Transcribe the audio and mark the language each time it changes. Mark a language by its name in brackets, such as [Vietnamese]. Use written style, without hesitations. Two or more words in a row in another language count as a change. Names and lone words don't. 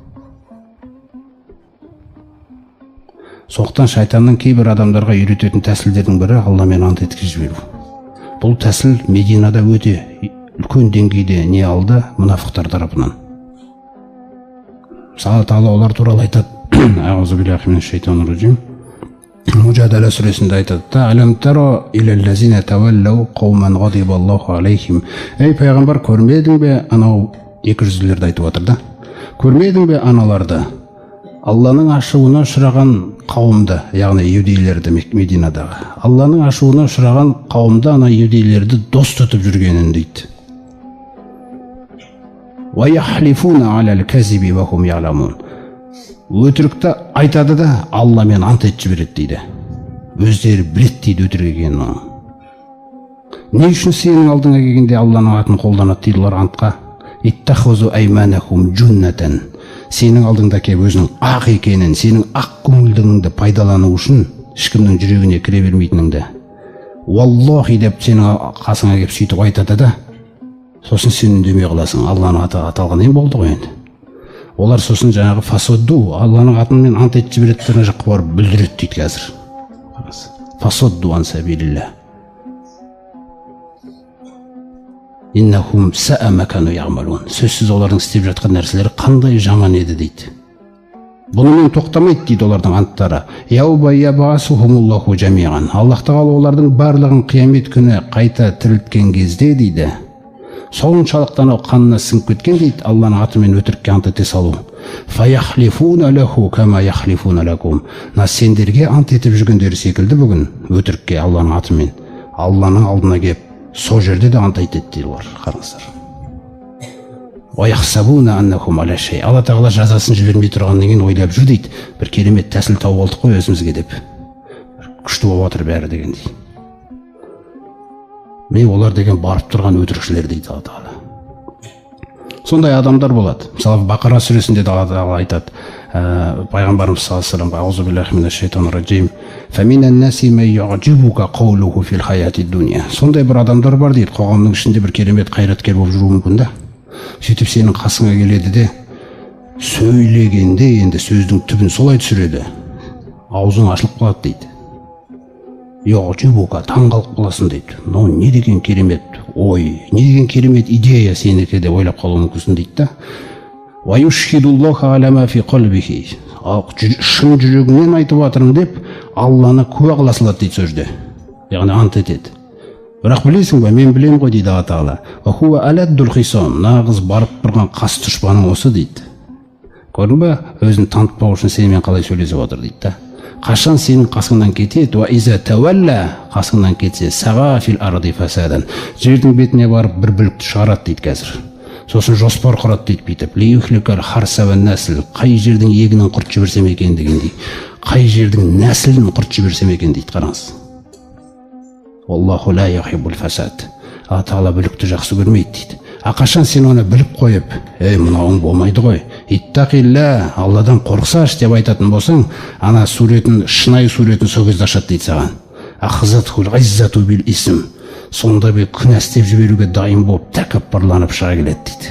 [Kazakh] Соқтан шайтанның кейбір адамдарға үйрететін тәсілдердің бірі Алламен ант еткізіп жіберу. Бұл тәсіл Мединада өте үлкен деңгейде не алды мұнафықтар тарапынан. Мысалы Тағала олар туралы айтады. [Arabic] أعوذ بالله من الشيطان الرجيم. [Kazakh] Мужадала сүресінде айтады: [Arabic] "ألم تر إلى الذين تولوا قوما غضب الله عليهم." [Kazakh] Ей пайғамбар, көрмедің бе, анау 200-лерді айтып отыр да. Көрмедің бе аналарды? Алланың ашуына ұшыраған қауымды, яғни иудейлерді Мединадағы. Алланың ашуына ұшыраған қауымды, ана иудейлерді дос тұтып жүргенін дейді. [Arabic] ويحلفون على الكذب وهم يعلمون. [Kazakh] Өтірікті айтады да Алламен ант етіп жібереді дейді. Өздері біледі дейді өтірік екенін. Не үшін сенің алдыңа келгенде Алланың атын қолданады дейді олар антқа? [Arabic] اتخذوا أيمانهم جنة. [Kazakh] Сенің алдыңда кеп өзінің ақ екенін, сенің ақ көңілдігіңді пайдалану үшін ешкімнің жүрегіне кіре бермейтініңді. Валлахи деп сенің қасыңа кеп сөйтіп айтады да, сосын сен үндемей қаласың. Алланың аты аталған ең болды ғой енді. Олар сосын жаңағы фасодду, Алланың атымен ант етіп жібереді жаққа барып бүлдіреді дейді қазір. [Arabic] فصدوا عن سبيل الله إنهم ساء ما كانوا يعملون. [Kazakh] Сөзсіз олардың істеп жатқан нәрселері қандай жаман еді дейді. Бұнымен тоқтамайды дейді олардың анттары. [Arabic] يوم يبعثهم الله جميعا. [Kazakh] Аллах Тағала олардың барлығын қиямет күні қайта тірілткен кезде дейді. Соншалықтан қанына сіңіп кеткен дейді, Алланың атымен өтірікке ант ете салу. [Arabic] فيحلفون له كما يحلفون لكم. [Kazakh] Сендерге ант етіп жүргендері секілді бүгін өтірікке Алланың атымен. Алланың алдына кеп сол жерде де ант айтады дейді олар. [Arabic] Қараңыздар. ويحسبون أنهم على شيء. [Kazakh] Алла Тағала жазасын жібермей тұрғаннан кейін ойлап жүр дейді. Бір керемет тәсіл тауып алдық қой өзімізге деп. Күшті болып отыр бәрі деген дейді. Мен олар деген барып тұрған өтірікшілер дейді Алла Тағала. Сондай адамдар болады. Мысалы Бақара сүресінде де Алла Тағала айтады. [Arabic] Пайғамбарымыз صلى الله عليه وسلم: "أعوذ بالله من الشيطان الرجيم. فمن الناس من يعجبك قوله في الحياة الدنيا." [Kazakh] Сондай бір адамдар бар дейді, қоғамның ішінде бір керемет қайраткер болып жүруі мүмкін да. Сөйтіп сенің қасыңа келеді де сөйлегенде енді сөздің түбін солай түсіреді. Аузың ашылып қалады дейді. Ю'джибука, таңғалып қаласың дейді. Но не деген керемет ой, не деген керемет идея сенікі деп ойлап қалуы мүмкінсің дейді да. [Arabic] ويشهد الله على ما في قلبه. [Kazakh] Шын жүрегінен айтып жатырмын деп Алланы куә қыла салады дейді сөзде. Яғни ант етеді. Бірақ білесің бе, мен білем ғой дейді Алла Тағала. [Arabic] وهو ألد الخصام. [Kazakh] Нағыз барып тұрған қас дұшпаның осы дейді. Көрдің бе, өзін танытпау үшін сенімен қалай сөйлесіп отыр дейді да. Қашан сенің қасыңнан кетеді, [Arabic] وإذا تولى, [Kazakh] қасыңнан кетсе, [Arabic] سعى في الأرض فسادا. [Kazakh] Жердің бетіне барып бір бүлікті шығарады дейді қазір. Сосын жоспар құрады дейді бүйтіп. [Arabic] ليهلك الحرث والنسل. [Kazakh] Қай жердің егінін құрт жіберсем екен дегендей. Қай жердің нәсілін құрт жіберсем екен дейді, қараңыз. [Arabic] والله لا يحب الفساد. [Kazakh] Алла Тағала бүлікті жақсы көрмейді дейді. Қашан сен оны біліп қойып, мынауың болмайды ғой, иттақилла, Алладан қорықсаш деп айтатын болсаң, ана суретін, шынайы суретін сол кезде ашады дейді саған. [Arabic] أخذته العزة بالإثم. [Kazakh] Сонда бір күнә істеп жіберуге дайын болып тәкаппарланып шыға келеді дейді.